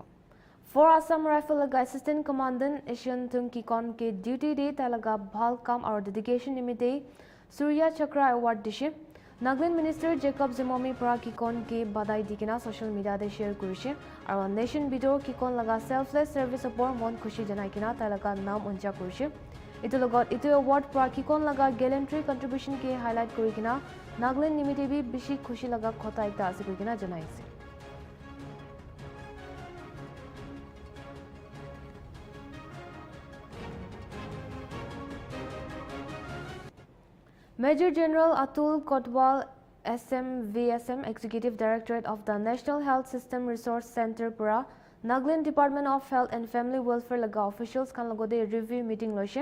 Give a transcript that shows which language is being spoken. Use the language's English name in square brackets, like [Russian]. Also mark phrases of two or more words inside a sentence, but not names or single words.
[Naga Pidgin] For Assam Rifle laga [English] Assistant Commandant [Naga Pidgin] Asian Tunki Kon ke duty day talaga bhal kam aur [English] dedication nimite [Naga Pidgin] Surya Chakra award dishe. Nagaland Minister Jacob Zimomi pra Kikon ke badai dikina [English] social media [Naga Pidgin] de share kurishe aru nation bidor Kikon laga [English] selfless service [Naga Pidgin] upor mon khushi janai kina talaga naam uncha kurishe. Itu logot itu award pra Kikon laga [English] gallantry contribution [Naga Pidgin] ke highlight kurikina Nagaland nimite bi bishi khushi laga khota ekta ase kurikina janai ase. Major General Atul Kotwal, SMVSM Executive Directorate of the National Health System Resource Center Pura, Nagaland Department of Health and Family Welfare laga officials kan lagode [English] review meeting [Naga Pidgin] loishe.